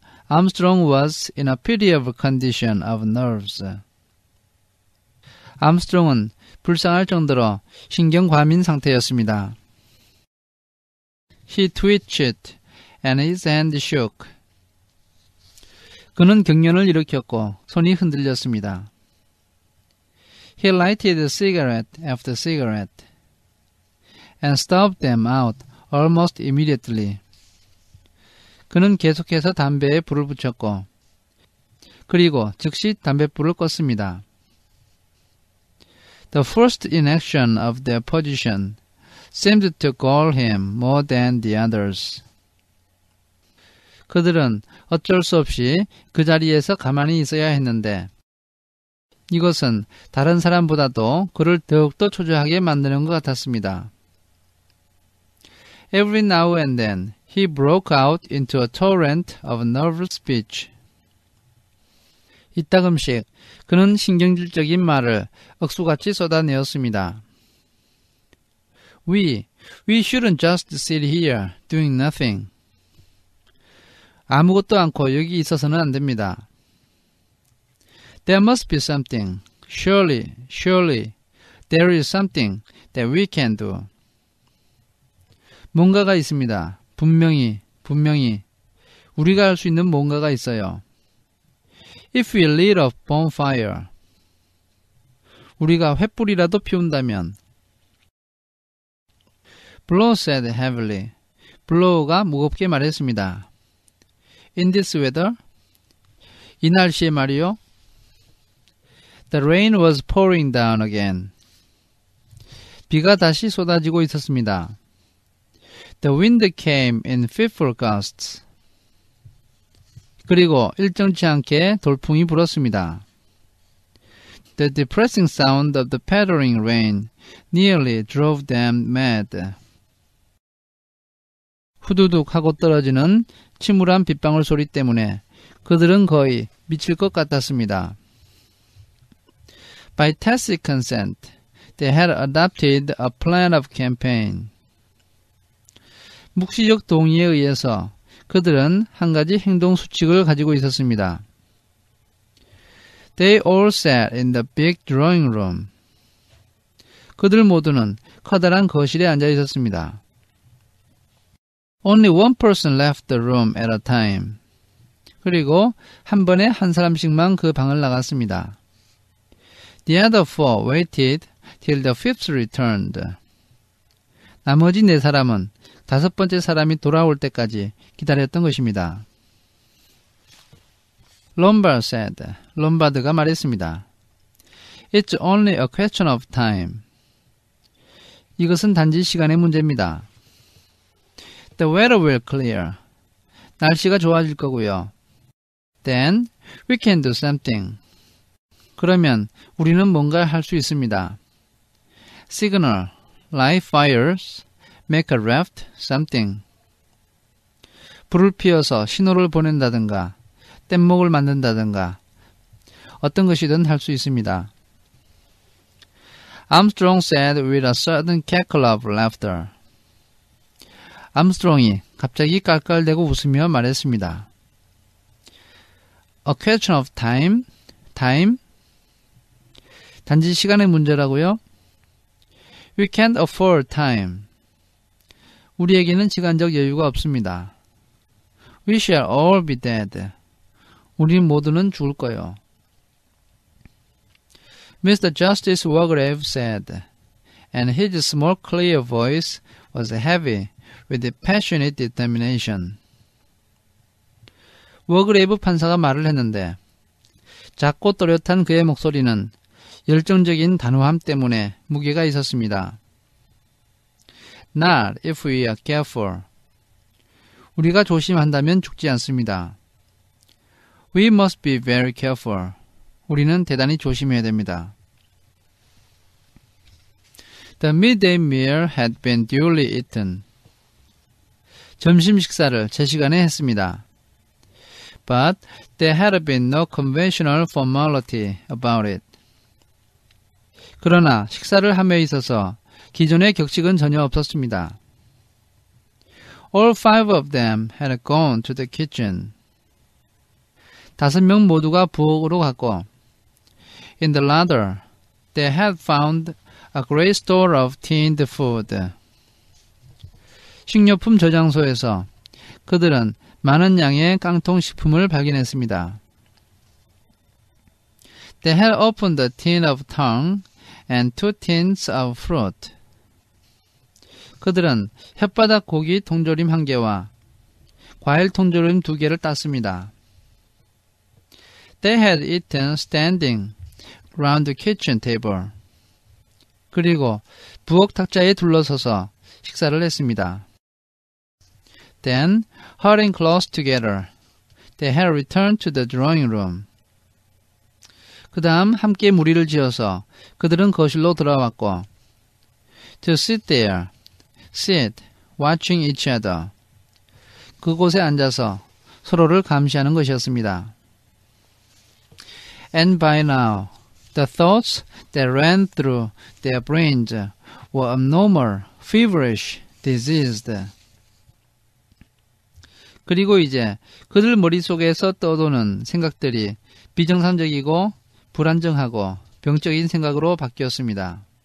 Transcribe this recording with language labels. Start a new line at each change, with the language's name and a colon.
English: Armstrong was in a pitiable condition of nerves.
Korean: 암스트롱은 불쌍할 정도로 신경과민 상태였습니다.
English: He twitched and his hand shook.
Korean: 그는 경련을 일으켰고 손이 흔들렸습니다.
English: He lighted cigarette after cigarette and stubbed them out almost immediately.
Korean: 그는 계속해서 담배에 불을 붙였고 그리고 즉시 담뱃불을 껐습니다.
English: The first inaction of their position seemed to gall him more than the others.
Korean: 그들은 어쩔 수 없이 그 자리에서 가만히 있어야 했는데 이것은 다른 사람보다도 그를 더욱더 초조하게 만드는 것 같았습니다.
English: Every now and then he broke out into a torrent of nervous speech.
Korean: 이따금씩 그는 신경질적인 말을 억수같이 쏟아내었습니다.
English: We shouldn't just sit here doing nothing.
Korean: 아무것도 않고 여기 있어서는 안 됩니다.
English: There must be something. Surely, there is something that we can do.
Korean: 뭔가가 있습니다. 분명히 우리가 할 수 있는 뭔가가 있어요.
English: If we lit a bonfire,
Korean: 우리가 횃불이라도 피운다면.
English: Blow said heavily.
Korean: 블로우가 무겁게 말했습니다.
English: In this weather,
Korean: 이 날씨에 말이요.
English: The rain was pouring down again.
Korean: 비가 다시 쏟아지고 있었습니다.
English: The wind came in fitful gusts.
Korean: 그리고 일정치 않게 돌풍이 불었습니다.
English: The depressing sound of the pattering rain nearly drove them mad.
Korean: 후두둑 하고 떨어지는 침울한 빗방울 소리 때문에 그들은 거의 미칠 것 같았습니다.
English: By tacit consent, they had adopted a plan of campaign.
Korean: 묵시적 동의에 의해서 그들은 한 가지 행동 수칙을 가지고 있었습니다.
English: They all sat in the big drawing room.
Korean: 그들 모두는 커다란 거실에 앉아 있었습니다.
English: Only one person left the room at a time.
Korean: 그리고 한 번에 한 사람씩만 그 방을 나갔습니다.
English: The other four waited till the fifth returned.
Korean: 나머지 네 사람은 다섯 번째 사람이 돌아올 때까지 기다렸던 것입니다.
English: Lombard said,
Korean: 롬바드가 말했습니다.
English: It's only a question of time.
Korean: 이것은 단지 시간의 문제입니다.
English: The weather will clear.
Korean: 날씨가 좋아질 거고요.
English: Then we can do something.
Korean: 그러면 우리는 뭔가 할 수 있습니다.
English: Signal, light fires, make a raft, something.
Korean: 불을 피워서 신호를 보낸다든가 뗏목을 만든다든가 어떤 것이든 할 수 있습니다.
English: Armstrong said with a sudden cackle of laughter.
Korean: 암스트롱이 갑자기 깔깔대고 웃으며 말했습니다.
English: A question of time? Time?
Korean: 단지 시간의 문제라고요?
English: We can't afford time.
Korean: 우리에게는 시간적 여유가 없습니다.
English: We shall all be dead.
Korean: 우리 모두는 죽을 거요.
English: Mr. Justice Wargrave said, and his small clear voice was heavy with passionate determination.
Korean: 워그레이브 판사가 말을 했는데 작고 또렷한 그의 목소리는 열정적인 단호함 때문에 무게가 있었습니다.
English: Not if we are careful.
Korean: 우리가 조심한다면 죽지 않습니다.
English: We must be very careful.
Korean: 우리는 대단히 조심해야 됩니다.
English: The midday meal had been duly eaten.
Korean: 점심 식사를 제 시간에 했습니다.
English: But there had been no conventional formality about it.
Korean: 그러나 식사를 함에 있어서 기존의 격식은 전혀 없었습니다.
English: All 5 of them had gone to the kitchen.
Korean: 5명 모두가 부엌으로 갔고
English: In the larder, they had found a great store of tinned food.
Korean: 식료품 저장소에서 그들은 많은 양의 깡통 식품을 발견했습니다.
English: They had opened a tin of tongue and 2 tins of fruit.
Korean: 그들은 혓바닥 고기 통조림 1개와 과일 통조림 2개를 땄습니다.
English: They had eaten standing round the kitchen table.
Korean: 그리고 부엌 탁자에 둘러서서 식사를 했습니다.
English: Then, huddling close together, they had returned to the drawing room.
Korean: 그 다음 함께 무리를 지어서 그들은 거실로 돌아왔고
English: To sit there, sit, watching each other.
Korean: 그곳에 앉아서 서로를 감시하는 것이었습니다.
English: And by now, the thoughts that ran through their brains were abnormal, feverish, diseased.
Korean: 그리고 이제 그들 머릿속에서 떠도는 생각들이 비정상적이고 불안정하고 병적인 생각으로 바뀌었습니다.